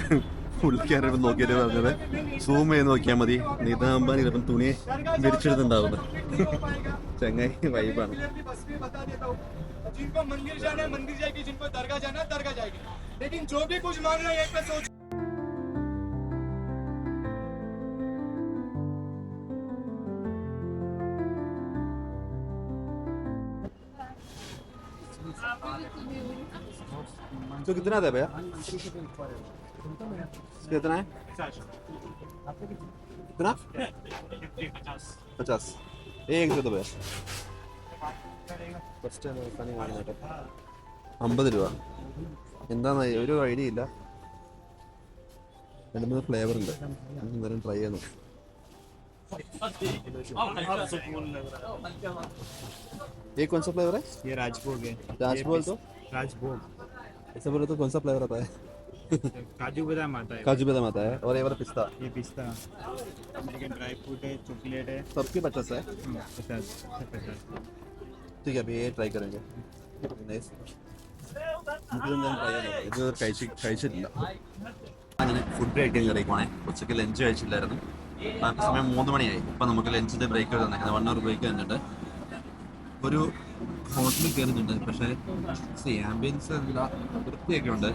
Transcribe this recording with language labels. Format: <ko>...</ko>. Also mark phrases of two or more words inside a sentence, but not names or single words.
<ml>പുള്ളിക്കാരൻ നോക്കിയിട്ട് പറഞ്ഞത് സൂം ചെയ്ത് നോക്കിയാൽ മതി, നിതാംബാൻ ചിലപ്പം തുണി വിരിച്ചെടുത്തുണ്ടാവുന്നത്. ചങ്ങായി വൈബാണ്.</ml> <hi>जिनको मंदिर जाना है मंदिर जाएगी, जिनको दरगाह जाना है दरगाह जाएगी, लेकिन जो भी कुछ मांग रहे हैं एक पे सोच। तो कितना था भैया? कितना है? कितना? 50. एक दो भैया.</hi> <ml>ഫസ്റ്റ് പണി കാണുന്നത് 50 രൂപ. എന്താന്ന് ഒരു ഐഡിയ ഇല്ല. 2-3 ഫ്ലേവർ ഉണ്ട്. എന്തായാലും ട്രൈ ചെയ്യാൻ നോക്കാം.</ml> <hi>ये कौन सा फ्लेवर है? ये राजभोग है। राजभोग तो राजभोग ऐसा बोले तो कौन सा फ्लेवर आता है? काजू बादाम आता है। काजू बादाम आता है. और ये वाला पिस्ता. ये पिस्ता,</hi> <en>American dry fruit</en> <hi>है, चॉकलेट है। सबके 50 है. 50। ठीक है, अभी ये ट्राई करेंगे.</hi> <ml>नൈസ്. നമുക്കിതെന്തായാലും ട്രൈ ചെയ്യാൻ നോക്കാം. ഇത് കഴിച്ചിട്ടില്ല. അങ്ങനെ ഫുഡ് കഴിക്കാൻ കയറിക്കുവാണേ. ഉച്ചയ്ക്ക് ലഞ്ച് കഴിച്ചില്ലായിരുന്നു. സമയം 3 മണിയായി. ഇപ്പം നമുക്ക്</ml> <en>lunch break</en> <ml>തന്നേക്കുന്നത്</ml> <en>1 hour break</en> <ml>തന്നിട്ടുണ്ട്. ഒരു ഹോട്ടലിൽ കയറുന്നുണ്ട്. പക്ഷേ ആംബിയൻസ് എന്താ വൃത്തിയൊക്കെ ഉണ്ട്.</ml>